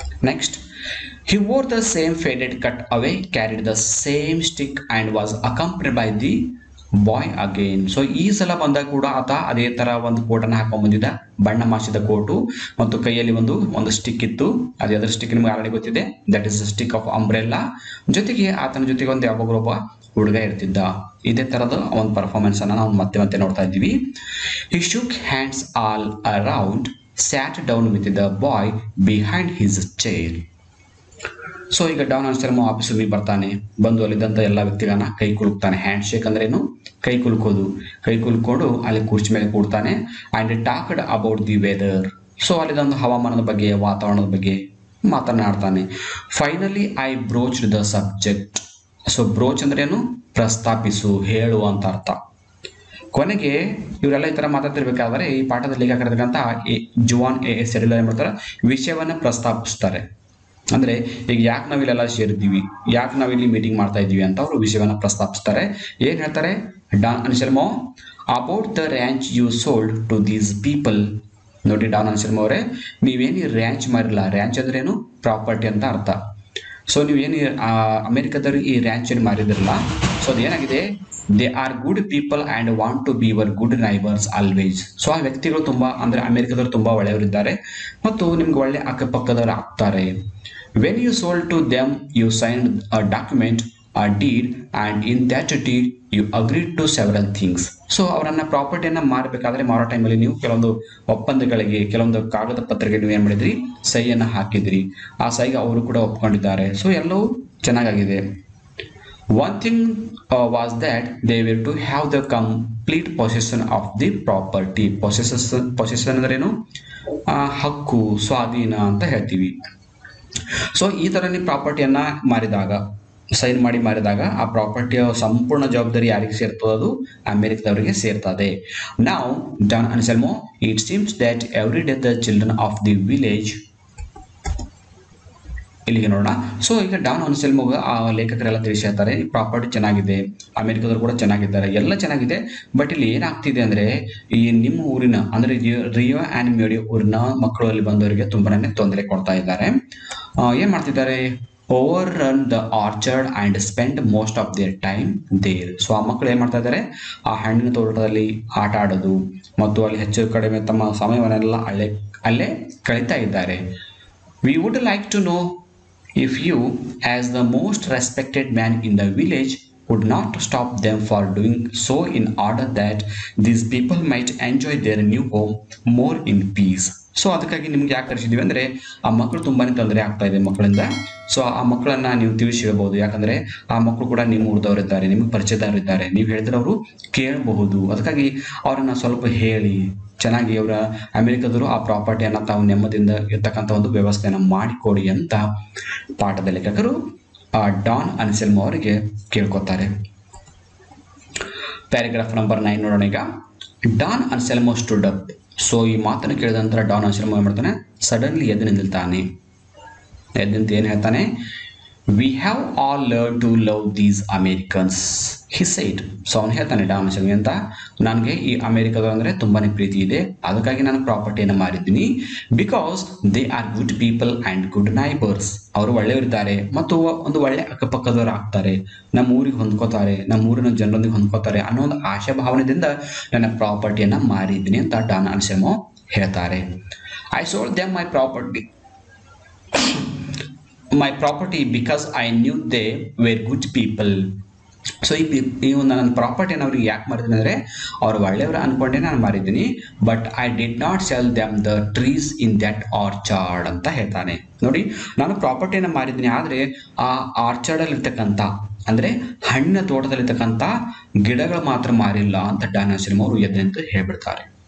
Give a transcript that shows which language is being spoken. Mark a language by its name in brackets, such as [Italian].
[English] Next, he wore the same faded cut away, carried the same stick and was accompanied by the boy again. [Kannada] So ಈ ಸಲ ಬಂದಾಗ ಕೂಡ ಆತ ಅದೇ ಥರ ಒಂದು ಕೋಟನ್ನು ಹಾಕೊಂಡು ಬಂದಿದ್ದ, ಬಣ್ಣ ಮಾಸಿದ ಕೋಟು ಮತ್ತು ಕೈಯಲ್ಲಿ ಒಂದು ಸ್ಟಿಕ್ ಇತ್ತು. ಅದು ಅದರ ಸ್ಟಿಕ್ ನಿಮ್ಗೆ ಆಲ್ರೆಡಿ ಗೊತ್ತಿದೆ, [English] That is stick of umbrella. [Kannada] ಜೊತೆಗೆ ಆತನ ಜೊತೆಗೆ ಒಂದು ಯಾವಾಗಲೊಬ್ಬ ಹುಡುಗ ಇರ್ತಿದ್ದ. ಇದೇ ಥರದ ಒಂದು ಪರ್ಫಾರ್ಮೆನ್ಸನ್ನು ನಾವು ಮತ್ತೆ ನೋಡ್ತಾ ಇದ್ದೀವಿ. [English] he shook hands all around, sat down with the boy behind his chair. [Kannada] So ಈಗ ಡಾನ್ ಅನ್ಸೆಲ್ಮೋ ಆಫೀಸಿಗೆ ಬರ್ತಾನೆ, ಬಂದು ಅಲ್ಲಿದ್ದಂಥ ಎಲ್ಲ ವ್ಯಕ್ತಿಗಳನ್ನ ಕೈ ಕುಲುಕ್ತಾನೆ. ಹ್ಯಾಂಡ್ ಶೇಕ್ ಅಂದ್ರೆ ಏನು? ಕೈ ಕುಲುಕೋದು. ಕೈ ಕುಲ್ಕೊಂಡು ಅಲ್ಲಿ ಕುರ್ಚಿ ಮೇಲೆ ಕೂಡ್ತಾನೆ. [English] And talked about the weather. [Kannada] So ಅಲ್ಲಿದ್ದಂಥ ಹವಾಮಾನದ ಬಗ್ಗೆ, ವಾತಾವರಣದ ಬಗ್ಗೆ ಮಾತನಾಡ್ತಾನೆ. [English] Finally I broached the subject. So broach [Kannada] ಅಂದ್ರೆ ಏನು? ಪ್ರಸ್ತಾಪಿಸು, ಹೇಳು ಅಂತ ಅರ್ಥ. ಕೊನೆಗೆ ಇವರೆಲ್ಲ ಈ ಥರ ಮಾತಾಡ್ತಿರ್ಬೇಕಾದ್ರೆ ಈ ಪಾಠದ ಲೇಖಕರಾದಂಥ ಜುವಾನ್ ಸೆಡಿಲರ್ ಏನು ಮಾಡ್ತಾರೆ? ವಿಷಯವನ್ನು ಪ್ರಸ್ತಾಪಿಸ್ತಾರೆ. ಅಂದರೆ ಈಗ ಯಾಕೆ ನಾವಿಲ್ಲೆಲ್ಲ ಸೇರಿದ್ದೀವಿ, ಯಾಕೆ ನಾವಿಲ್ಲಿ ಮೀಟಿಂಗ್ ಮಾಡ್ತಾ ಇದ್ದೀವಿ ಅಂತ ಅವರು ವಿಷಯವನ್ನು ಪ್ರಸ್ತಾಪಿಸ್ತಾರೆ. ಏನು ಹೇಳ್ತಾರೆ? [English] Don Anselmo about the ranch you sold to these people. [Kannada] ನೋಡಿ ಡಾನ್ ಅನ್ಸೆಲ್ಮೋ ಅವರೇ, ನೀವೇನು ರ್ಯಾಂಚ್ ಮಾರಿಲ್ಲ. ರ್ಯಾಂಚ್ ಅಂದ್ರೆ ಏನು? ಪ್ರಾಪರ್ಟಿ ಅಂತ ಅರ್ಥ. ಸೊ ನೀವೇನು ಅಮೆರಿಕದವ್ರಿಗೆ ಈ ರ್ಯಾಂಚ್ ಏನು ಮಾರಿದಿರಲ್ಲ. So ಅದೇನಾಗಿದೆ? [English] They are good people and want to be your good neighbours always. [Kannada] So ಆ ವ್ಯಕ್ತಿಗಳು ತುಂಬ ಅಂದರೆ ಅಮೆರಿಕದವರು ತುಂಬ ಒಳ್ಳೆಯವರಿದ್ದಾರೆ ಮತ್ತು ನಿಮ್ಗೆ ಒಳ್ಳೆ ಅಕ್ಕಪಕ್ಕದವರು ಆಗ್ತಾರೆ. [English] When you sold to them, you signed a document, a deed, and in that deed, you agreed to several things. [Kannada] So ಅವರನ್ನ ಪ್ರಾಪರ್ಟಿಯನ್ನು ಮಾರಬೇಕಾದ್ರೆ ಮಾರೋ ಟೈಮಲ್ಲಿ ನೀವು ಕೆಲವೊಂದು ಒಪ್ಪಂದಗಳಿಗೆ, ಕೆಲವೊಂದು ಕಾಗದ ಪತ್ರಕ್ಕೆ ನೀವು ಏನು ಮಾಡಿದ್ರಿ? ಸಹಿಯನ್ನು ಹಾಕಿದ್ರಿ. ಆ ಸಹಿಗೆ ಅವರು ಕೂಡ ಒಪ್ಕೊಂಡಿದ್ದಾರೆ. ಸೊ ಎಲ್ಲವೂ ಚೆನ್ನಾಗಿದೆ. [English] One thing was that they were to have the complete possession of the property. [Kannada] Possession ಅಂದ್ರೆ ಏನು? ಹಕ್ಕು, ಸ್ವಾಧೀನ ಅಂತ ಹೇಳ್ತೀವಿ. ಸೊ ಈ ಥರ ನೀವು ಪ್ರಾಪರ್ಟಿಯನ್ನು ಮಾರಿದಾಗ, ಸೈನ್ ಮಾಡಿ ಮಾರಿದಾಗ ಆ ಪ್ರಾಪರ್ಟಿಯ ಸಂಪೂರ್ಣ ಜವಾಬ್ದಾರಿ ಯಾರಿಗೆ ಸೇರ್ತದೆ? ಅದು ಅಮೆರಿಕದವರಿಗೆ ಸೇರ್ತದೆ. ನಾವು [English] Don Anselmo, it seems that every day the children of the village. [Kannada] ಇಲ್ಲಿಗೆ ನೋಡೋಣ. ಸೊ ಈಗ ಡಾನ್ ಅನ್ಸೆಲ್ಮೋಗ ಆ ಲೇಖಕರೆಲ್ಲ ತಿಳಿಸಿ ಹೇಳ್ತಾರೆ, ಈ ಪ್ರಾಪರ್ಟಿ ಚೆನ್ನಾಗಿದೆ, ಅಮೆರಿಕದವರು ಕೂಡ ಚೆನ್ನಾಗಿದ್ದಾರೆ, ಎಲ್ಲ ಚೆನ್ನಾಗಿದೆ. ಬಟ್ ಇಲ್ಲಿ ಏನಾಗ್ತಿದೆ ಅಂದರೆ ಈ ನಿಮ್ಮ ಊರಿನ ಅಂದರೆ ರಿಯೋ ಆ್ಯಂಡ್ ಮೇಡಿಯೋ ಊರಿನ ಮಕ್ಕಳು ಅಲ್ಲಿ ಬಂದವರಿಗೆ ತುಂಬಾನೇ ತೊಂದರೆ ಕೊಡ್ತಾ ಇದ್ದಾರೆ. ಏನು ಮಾಡ್ತಿದ್ದಾರೆ? [English] Over run the orchard and spend most of their time there. [Kannada] So ಆ ಮಕ್ಕಳು ಏನು ಮಾಡ್ತಾ ಇದ್ದಾರೆ? ಆ ಹಣ್ಣಿನ ತೋಟದಲ್ಲಿ ಆಟ ಆಡೋದು ಮತ್ತು ಅಲ್ಲಿ ಹೆಚ್ಚು ಕಡಿಮೆ ತಮ್ಮ ಸಮಯವನ್ನೆಲ್ಲ ಅಲ್ಲೇ ಕಳೀತಾ ಇದ್ದಾರೆ. [English] We would like to know if you, as the most respected man in the village, would not stop them for doing so in order that these people might enjoy their new home more in peace. [Kannada] So ಅದಕ್ಕಾಗಿ ನಿಮ್ಗೆ ಯಾಕೆ ಕರೆಸಿದ್ದೀವಿ ಅಂದರೆ ಆ ಮಕ್ಕಳು ತುಂಬಾ ತೊಂದರೆ ಆಗ್ತಾ ಇದೆ ಮಕ್ಕಳಿಂದ. ಸೊ ಆ ಮಕ್ಕಳನ್ನು ನೀವು ತಿಳಿಸಿ ಹೇಳ್ಬೋದು. ಯಾಕಂದರೆ ಆ ಮಕ್ಕಳು ಕೂಡ ನಿಮ್ಮ ಊರದವರಿದ್ದಾರೆ, ನಿಮಗೆ ಪರಿಚಯದವರಿದ್ದಾರೆ, ನೀವು ಹೇಳಿದ್ರೆ ಅವರು ಕೇಳಬಹುದು. ಅದಕ್ಕಾಗಿ ಅವರನ್ನು ಸ್ವಲ್ಪ ಹೇಳಿ ಚೆನ್ನಾಗಿ ಅವರ ಅಮೆರಿಕದವರು ಆ ಪ್ರಾಪರ್ಟಿಯನ್ನು ತಾವು ನೆಮ್ಮದಿಯಿಂದ ಇರ್ತಕ್ಕಂಥ ಒಂದು ವ್ಯವಸ್ಥೆಯನ್ನು ಮಾಡಿಕೊಡಿ ಅಂತ ಪಾಠದ ಲೇಖಕರು ಡಾನ್ ಅನ್ಸೆಲ್ಮೋ ಅವರಿಗೆ ಕೇಳ್ಕೊತಾರೆ. ಪ್ಯಾರಾಗ್ರಾಫ್ ನಂಬರ್ 9 ನೋಡೋಣ ಈಗ. Don Anselmo [English] Stood up. [Kannada] So ಈ ಮಾತನ್ನು ಕೇಳಿದ ನಂತರ ಡಾನ್ ಅನ್ಸೆಲ್ಮೋ ಏನು ಮಾಡ್ತಾನೆ, ಸಡನ್ಲಿ ಎದ್ದು ನಿಲ್ತಾನೆ. ಎದ್ದಂತ ಏನು ಹೇಳ್ತಾನೆ, [English] We have all learn to love these Americans he said. [Kannada] So ಅವನು ಹೇಳ್ತಾನೆ ಡಾನ್ ಅನ್ಸೆಲ್ಮೋ ಅಂತ, ನನಗೆ ಈ ಅಮೇರಿಕದವರು ಅಂದರೆ ತುಂಬಾನೇ ಪ್ರೀತಿ ಇದೆ, ಅದಕ್ಕಾಗಿ ನಾನು ಪ್ರಾಪರ್ಟಿಯನ್ನು ಮಾರಿದ್ದೀನಿ. [English] Because they are good people and good neighbours. [Kannada] ಅವರು ಒಳ್ಳೆಯವರಿದ್ದಾರೆ ಮತ್ತು ಒಂದು ಒಳ್ಳೆ ಅಕ್ಕಪಕ್ಕದವರು ಆಗ್ತಾರೆ, ನಮ್ಮ ಊರಿಗೆ ಹೊಂದ್ಕೋತಾರೆ, ನಮ್ಮ ಊರಿನ ಜನರೊಂದಿಗೆ ಹೊಂದ್ಕೋತಾರೆ ಅನ್ನೋ ಒಂದು ಆಶಾ ಭಾವನೆಯಿಂದ ನನ್ನ ಪ್ರಾಪರ್ಟಿಯನ್ನು ಮಾರಿದ್ದೀನಿ ಅಂತ ಡಾನ್ ಅನ್ಸೆಲ್ಮೋ ಹೇಳ್ತಾರೆ. [English] I sold them my property because I knew they were good people. [Kannada] So ಈ ಒಂದು ನನ್ನ ಪ್ರಾಪರ್ಟಿಯನ್ನು ಅವ್ರಿಗೆ ಯಾಕೆ ಮಾರಿದ್ದೀನಿ ಅಂದರೆ ಅವ್ರು ಒಳ್ಳೆಯವರು ಅಂದ್ಕೊಂಡೇ ನಾನು ಮಾರಿದ್ದೀನಿ. [English] but I did not sell them the trees in that orchard [Kannada] ಅಂತ ಹೇಳ್ತಾನೆ. ನೋಡಿ, ನಾನು ಪ್ರಾಪರ್ಟಿಯನ್ನು ಮಾರಿದ್ದೀನಿ, ಆದರೆ ಆ ಆರ್ಚಾರ್ಡಲ್ಲಿ ಇರ್ತಕ್ಕಂಥ ಅಂದರೆ ಹಣ್ಣಿನ ತೋಟದಲ್ಲಿರ್ತಕ್ಕಂಥ ಗಿಡಗಳು ಮಾತ್ರ ಮಾರಿಲ್ಲ ಅಂತ ಡಾನ್ ಅನ್ಸೆಲ್ಮೋ ಅವರು ಎದ್ದಂತ ಹೇಳ್ಬಿಡ್ತಾರೆ.